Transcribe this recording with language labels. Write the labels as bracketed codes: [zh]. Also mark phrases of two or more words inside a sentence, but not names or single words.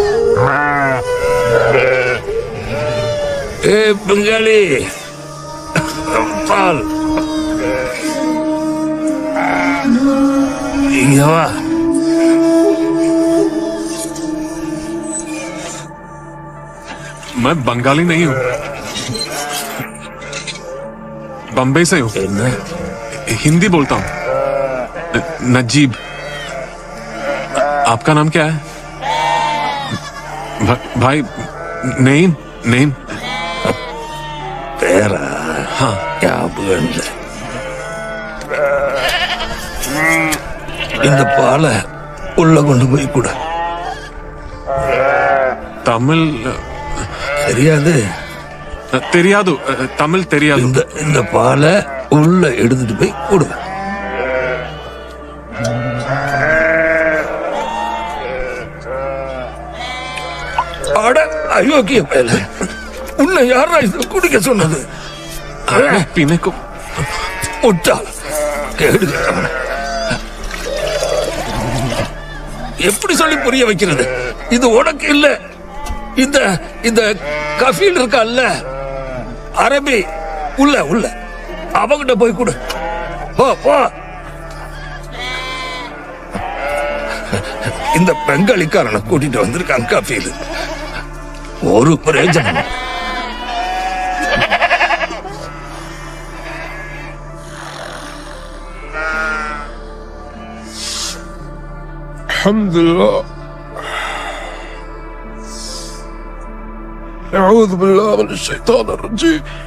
[ta] ஏ பெங்காலி பால் இங்க வா. [hi] मैं बंगाली नहीं हूँ, बम्बई से हूँ। हिंदी बोलता हूँ। नजीब। आपका नाम क्या है? भाई नहीं नहीं [ta] பேரா? [hi] हाँ [ta] ஞாபகம் இல்லை. இந்த பாலை உள்ள கொண்டு போய் கொடு. [hi] तमिल [ta] தெரியாது? தெரியாது, தமிழ் தெரியாது. இந்த பாலை உள்ள எடுத்துட்டு போய் கொடு. அட அயோக்கிய பயல, உன்னை யாரா இது குடிக்க சொன்னது? [hi] पीने को [ta] முட்டாள், கேடு கெட்டவன். எப்படி சொல்லி புரிய வைக்கிறது? இது உனக்கு இல்ல. இந்த இந்த கஃபீல் இருக்கல்ல அரபி, உள்ள உள்ள அவங்கிட்ட போய் கொடு. போ போ. இந்த பெங்காலிக்காரனை கூட்டிட்டு வந்திருக்கான் கஃபீல். ஒரு பிரயோஜனம். [ar] الحمد لله. أعوذ بالله من الشيطان الرجيم.